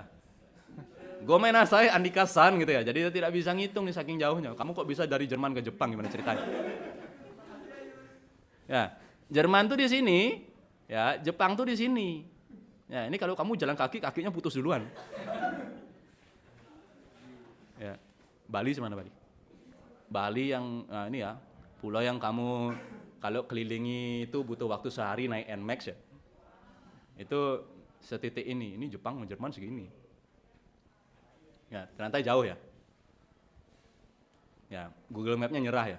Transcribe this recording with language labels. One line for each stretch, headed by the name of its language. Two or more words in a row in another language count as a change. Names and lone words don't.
Indonesian: Gomenasai Andika-san gitu ya. Jadi dia tidak bisa ngitung nih saking jauhnya. Kamu kok bisa dari Jerman ke Jepang, gimana ceritanya? Ya, Jerman tuh di sini, ya, Jepang tuh di sini. Ya, ini kalau kamu jalan kaki, kakinya putus duluan. Ya. Bali semana Bali? Bali yang ini ya, pulau yang kamu kalau kelilingi itu butuh waktu sehari naik NMAX ya. Itu setitik ini Jepang sama Jerman segini. Ya, ternyata jauh ya. Ya, Google Map-nya nyerah ya.